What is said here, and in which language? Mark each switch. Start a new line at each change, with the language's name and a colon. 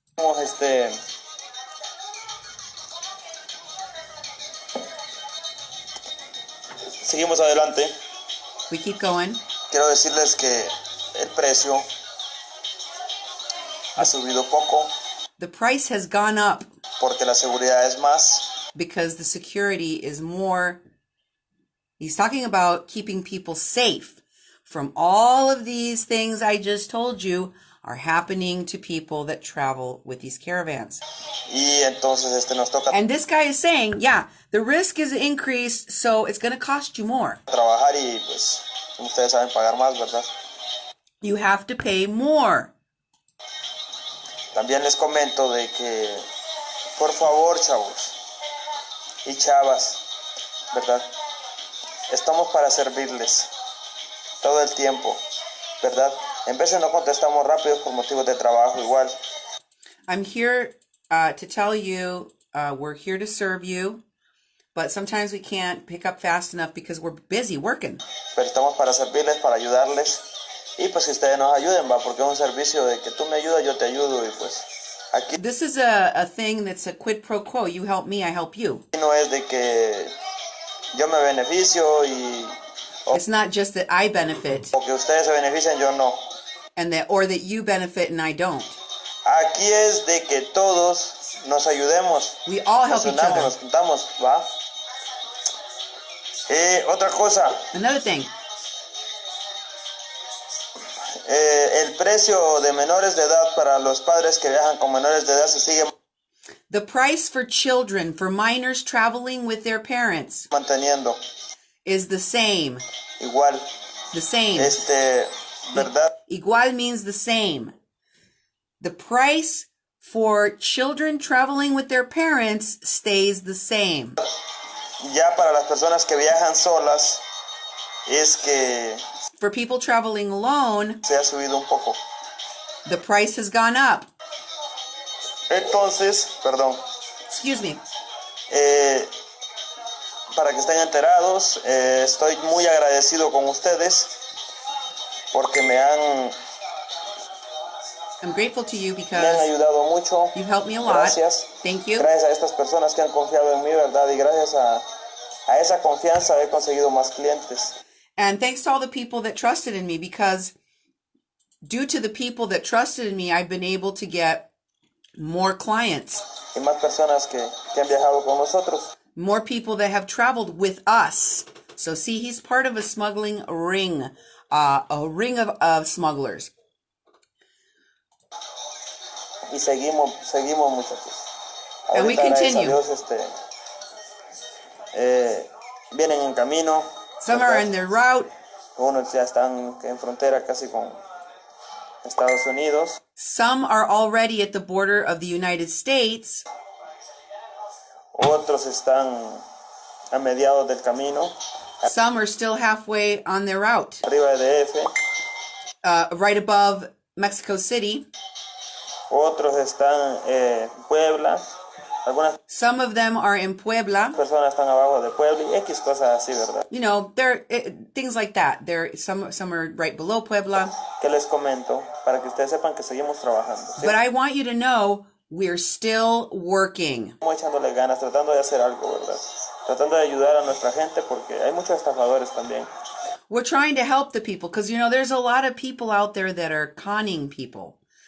Spanish: Seguimos adelante.
English: We keep going.
Spanish: Quiero decirles que el precio ha subido poco.
English: The price has gone up.
Spanish: Porque la seguridad es más.
English: Because the security is more. He's talking about keeping people safe from all of these things I just told you are happening to people that travel with these caravans.
Spanish: Y entonces nos toca.
English: And this guy is saying, yeah, the risk is increased, so it's going to cost you more.
Spanish: Trabajar y pues ustedes saben pagar más, ¿verdad?
English: You have to pay more.
Spanish: También les comento de que, por favor, chavos y chavas, ¿verdad? Estamos para servirles todo el tiempo, ¿verdad? En veces no contestamos rápido por motivos de trabajo igual.
English: I'm here to tell you, we're here to serve you, but sometimes we can't pick up fast enough because we're busy working.
Spanish: Pero estamos para servirles, para ayudarles. Y pues que ustedes nos ayuden, va, porque es un servicio de que tú me ayudas, yo te ayudo y pues aquí.
English: This is a thing that's a quid pro quo. You help me, I help you.
Spanish: No es de que yo me beneficio y.
English: It's not just that I benefit.
Spanish: O que ustedes se benefician, yo no.
English: And that, or that you benefit and I don't.
Spanish: Aquí es de que todos nos ayudemos.
English: We all help each other.
Spanish: Nos juntamos, ¿va? Otra cosa.
English: Another thing.
Spanish: El precio de menores de edad para los padres que viajan con menores de edad se sigue.
English: The price for children, for minors traveling with their parents,
Spanish: manteniendo.
English: Is the same.
Spanish: Igual.
English: The same.
Spanish: ¿Verdad?
English: Igual means the same. The price for children traveling with their parents stays the same.
Spanish: Ya para las personas que viajan solas, es que
English: for people traveling alone,
Spanish: se ha subido un poco.
English: The price has gone up.
Spanish: Entonces, perdón.
English: Excuse me.
Spanish: Para que estén enterados, estoy muy agradecido con ustedes porque
English: I'm grateful to you because
Spanish: me han ayudado mucho.
English: You've helped me a lot.
Spanish: Gracias.
English: Thank you.
Spanish: Gracias a estas personas que han confiado en mí, ¿verdad? Y gracias a esa confianza he conseguido más clientes.
English: And thanks to all the people that trusted in me, because due to the people that trusted in me, I've been able to get more clients.
Spanish: Y más personas que han viajado con nosotros.
English: More people that have traveled with us. So see, he's part of a smuggling ring, a ring of smugglers.
Spanish: Y seguimos muchachos.
English: And we continue.
Spanish: Dios, vienen en camino.
English: Some are in their route.
Spanish: Unos ya están en frontera casi con Estados Unidos.
English: Some are already at the border of the United States.
Spanish: Otros están a mediados del camino.
English: Some are still halfway on their route.
Spanish: Arriba de DF.
English: Right above Mexico City.
Spanish: Otros están en Puebla.
English: Some of them are in Puebla.
Spanish: Personas están abajo de Puebla y X cosas así, ¿verdad?
English: You know, things like that. Some are right below Puebla.
Spanish: Que les comento para que ustedes sepan que seguimos trabajando. ¿Sí?
English: But I want you to know we're still working.
Spanish: Estamos echándole ganas, tratando de hacer algo, ¿verdad? Tratando de ayudar a nuestra gente porque hay muchos estafadores también.
English: We're trying to help the people because, you know, there's a lot of people out there that are conning people.